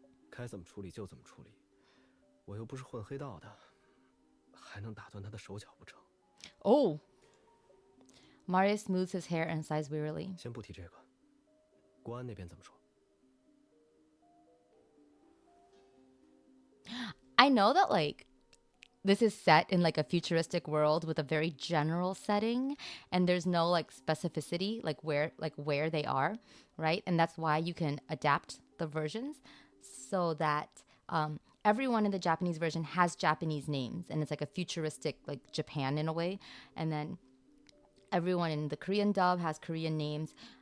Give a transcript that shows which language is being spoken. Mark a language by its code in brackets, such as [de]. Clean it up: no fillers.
[zh] 该怎么处理就怎么处理，我又不是混黑道的，还能打断他的手脚不成？ [en] Oh. Marius smooths his hair and sighs wearily. [zh] 先不提这个，国安那边怎么说？ [en] I know that like this is set in like a futuristic world with a very general setting and there's no like specificity like where they are, right? And that's why you can adapt the versions so that everyone in the Japanese version has Japanese names and it's like a futuristic like Japan in a way, and then everyone in the Korean dub has Korean names.